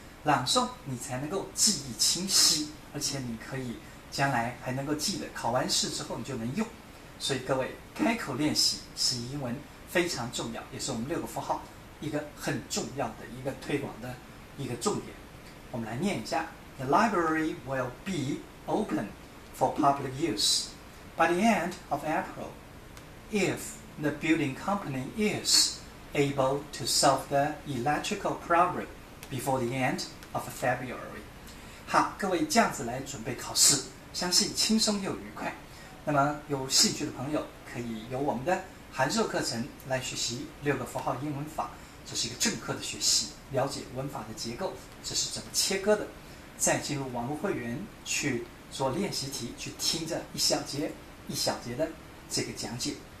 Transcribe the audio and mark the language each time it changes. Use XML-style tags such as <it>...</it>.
<zh>朗诵你才能够记忆清晰，而且你可以将来还能够记得，考完试之后你就能用。所以各位，开口练习是英文非常重要，也是我们6个符号一个很重要的一个推广的一个重点。我们来念一下</zh> <en>：The library will be open for public use by the end of April if the building company is able to solve the electrical problem before the end of February。</en> <zh>好，各位这样子来准备考试，相信轻松又愉快。那么有兴趣的朋友可以由我们的函授课程来学习6个符号英文法，这是一个正课的学习，了解文法的结构，这是怎么切割的，再进入网络会员去做练习题，去听着一小节一小节的这个讲解。</zh>